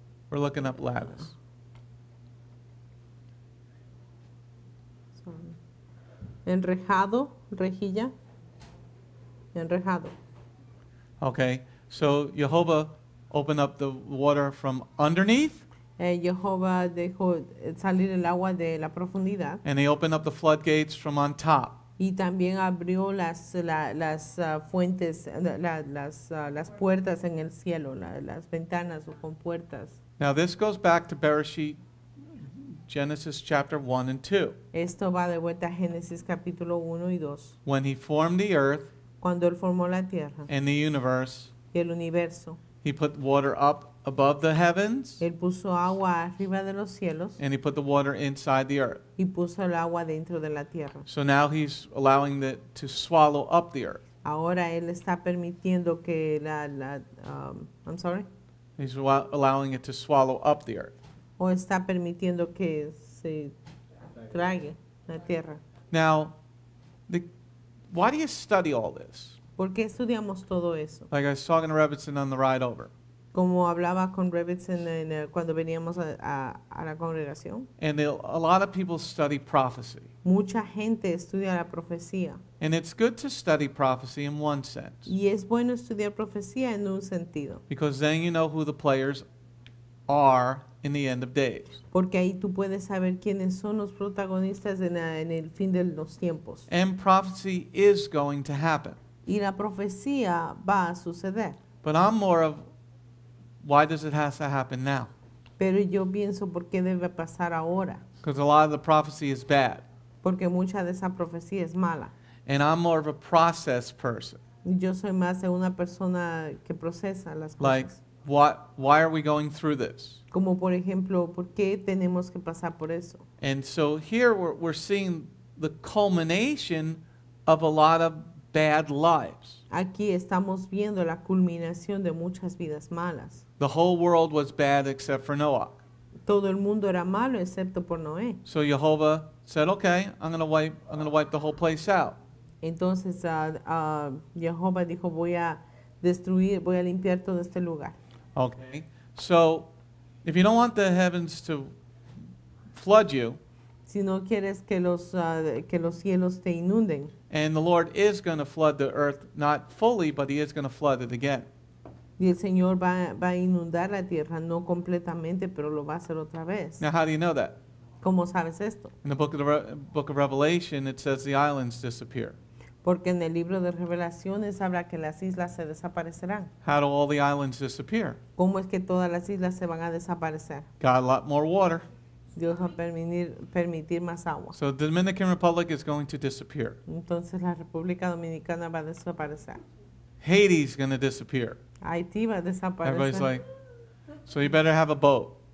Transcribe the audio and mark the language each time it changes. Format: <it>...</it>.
<en>We're looking up lattice. Sorry.</en> <es>Enrejado, rejilla. Enrejado.</es> <en>Okay. So Jehovah opened up the water from underneath.</en> <es>Jehová dejó salir el agua de la profundidad.</es> <en>And he opened up the floodgates from on top.</en> <es>Y también abrió las fuentes, las puertas en el cielo, las ventanas o compuertas.</es> <en>Now this goes back to Bereshit, Genesis chapter 1 and 2.</en> <es>Esto va de vuelta a Génesis capítulo 1 y 2.</es> <en>When he formed the earth</en> <es>Cuando él formó la tierra</es> <en>and the universe,</en> <es>y el universo,</es> <en>he put water up above the heavens</en> <es>él puso agua arriba de los cielos</es> <en>and he put the water inside the earth.</en> <es>y puso el agua dentro de la tierra.</es> <en>So now he's allowing it to swallow up the earth.</en> <es>Ahora él está permitiendo que</es> <en>I'm sorry, He's allowing it to swallow up the earth.</en> <es>o está permitiendo que se trague la tierra.</es> <en>Now, why do you study all this?</en> <es>¿Por qué estudiamos todo eso?</es> <en>Like I was talking to Rebbitzin on the ride over.</en> <es>Como hablaba con Rebbitzin cuando veníamos a la congregación.</es> <en>And a lot of people study prophecy.</en> <es>Mucha gente estudia la profecía.</es> <en>And it's good to study prophecy in one sense.</en> <es>Y es bueno estudiar profecía en un sentido.</es> <en>Because then you know who the players are in the end of days.</en> <es>Porque ahí tú puedes saber quiénes son los protagonistas en el fin de los tiempos.</es> <en>And prophecy is going to happen.</en> <es>Y la profecía va a suceder.</es> <en>But I'm more of, why does it have to happen now?</en> <es>Pero yo pienso por qué debe pasar ahora.</es> <en>Because a lot of the prophecy is bad.</en> <es>Porque mucha de esa profecía es mala.</es> <en>And I'm more of a process person.</en> <es>Yo soy más de una persona que procesa las cosas.</es> <en>Like, why are we going through this?</en> <es>Como por ejemplo, ¿por qué tenemos que pasar por eso?</es> <en>And so here we're seeing the culmination of a lot of bad lives.</en> <es>Aquí estamos viendo la culminación de muchas vidas malas.</es> <en>The whole world was bad except for Noah.</en> <es>Todo el mundo era malo excepto por Noé.</es> <en>So Jehovah said, "Okay, I'm going to wipe the whole place out."</en> <es>Entonces Jehová dijo, voy a limpiar todo este lugar.</es> <en>Okay. So if you don't want the heavens to flood you,</en> <es>Si no quieres que los cielos te inunden,</es> <en>and the Lord is going to flood the earth, not fully, but he is going to flood it again.</en> <es>y el Señor va a inundar la tierra, no completamente, pero lo va a hacer otra vez.</es> <en>Now, how do you know that?</en> <es>¿Cómo sabes esto?</es> <en>In the book of Revelation, it says the islands disappear.</en> <es>Porque en el libro de Revelaciones habla que las islas se desaparecerán.</es> <en>How do all the islands disappear?</en> <es>¿Cómo es que todas las islas se van a desaparecer?</es> <en>Got a lot more water.</en> <es>Dios va a permitir más agua.</es> <en>So the Dominican Republic is going to disappear.</en> <es>Entonces la República Dominicana va a desaparecer.</es> <en>Haiti's going to disappear.</en> <es>Haití va a</es> <en>Everybody's</en> <es>desaparecer.</es> <en>like, so you better have a boat,</en>